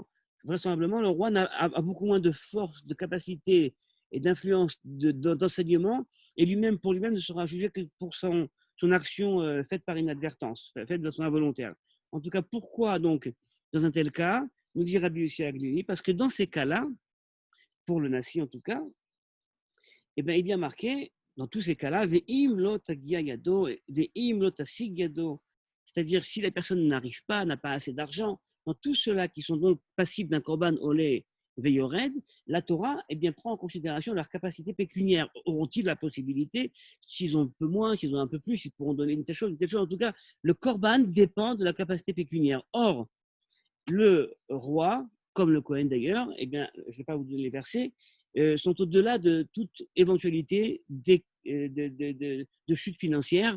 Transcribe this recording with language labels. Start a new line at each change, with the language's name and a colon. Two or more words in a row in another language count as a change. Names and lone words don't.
French: Vraisemblablement, le roi a beaucoup moins de force, de capacité et d'influence d'enseignement, et lui-même, pour lui-même, ne sera jugé que pour son action faite par inadvertance, faite de façon involontaire. En tout cas, pourquoi donc, dans un tel cas, nous dit Rabbi Yossi Aglili? Parce que dans ces cas-là, pour le nasi en tout cas, eh bien, il y a marqué, dans tous ces cas-là,
Hebrew: ואם לא תגיע ידו, ואם לא תשיג ידו,
French: c'est-à-dire si la personne n'arrive pas, n'a pas assez d'argent, dans tous ceux-là qui sont donc passifs d'un
Hebrew: קרבן עולה ויורד,
French: la Torah eh bien, prend en considération leur capacité pécuniaire. Auront-ils la possibilité, s'ils ont un peu moins, s'ils ont un peu plus, ils pourront donner une telle chose, une telle chose. En tout cas, le korban dépend de la capacité pécuniaire. Or, le roi, comme le Kohen d'ailleurs, eh bien, je ne vais pas vous donner les versets, sont au-delà de toute éventualité de chute financière.